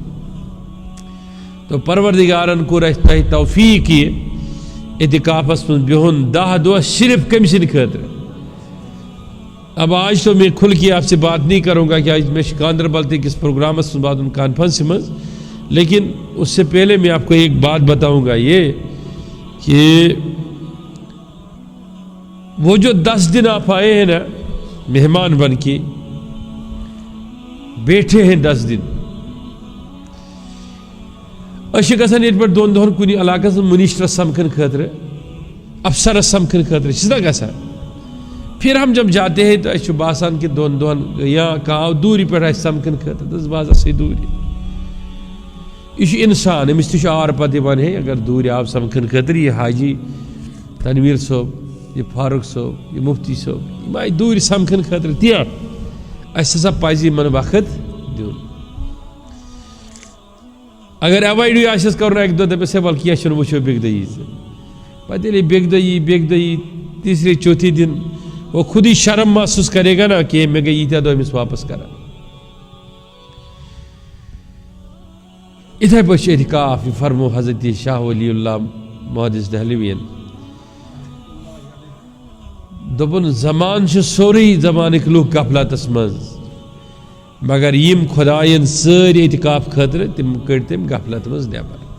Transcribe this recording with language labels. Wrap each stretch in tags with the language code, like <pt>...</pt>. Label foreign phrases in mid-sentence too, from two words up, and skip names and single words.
<ur>تو پروردگارن کو رہتا ہے توفیق</ur> <ks>یہ اعتکافس من بہن 10 دۄہ صرف کم سن خاطر</ks> <ur>اب آج تو میں کھل کے آپ سے بات نہیں کروں گا کہ آج میں گاندربل تک کس پروگرام سے بات کانفرنس میں لیکن اس سے پہلے میں آپ کو ایک بات بتاؤں گا یہ کہ وہ جو 10 دن آپ آئے ہیں نا مہمان بن کے</ur> <ks>بیٹھے ہیں 10 دن اچھے گژھان ییٚتہِ پٮ۪ٹھ 2 دۄہن کُنہِ علاقس منسٹرس سمکھن خٲطرٕ افسرس سمکھن خٲطرٕ چھِ نا گژھان</ks> <ur>پھر ہم جب جاتے ہیں تو</ur> <ks>اچھے باسان کہ 2 دۄہن یا کانٛہہ دوٗرِ پٮ۪ٹھ آسہِ سمکھن خٲطرٕ دس باز اسے دوٗرِ یہ چھُ اِنسان أمِس تہِ چھُ آر پتہٕ یِوان ہے اگر دوٗرِ آو سمکھن خٲطرٕ یہِ حاجی تنویر صوب یہ فاروق صوب یہ مفتی صوب یہ آئی دور سمکھن خاطر تی اس ہسا پزِ یمن وقت دیون اگر ایوائڈ آسس کرن اکہ دۄہ دپس ہے ول کینٛہہ چھُنہٕ وٕچھو بیٚکہِ دۄہ یی ژٕ پتہٕ ییٚلے بیٚکہِ دۄہ یی</ks> <ur>تیسرے چوتھے دن وہ خود ہی شرم محسوس کرے گا نا کہ میں</ur> <ks>گئی ییٖتیٛاہ دۄہ أمِس واپس کران اتھے پٲٹھۍ چھُ اعتکاف یہ فرمو حضرت شاہ ولی اللہ محدث دہلویَن دوٚپُن زمان چھُ سورُے زمانٕکۍ لُکھ غفلتس منٛز مگر یم خدایَن سٲری اعتکاف خٲطرٕ تِم کٔڑۍ تٔمۍ غفلت منٛز نٮ۪بر</ks>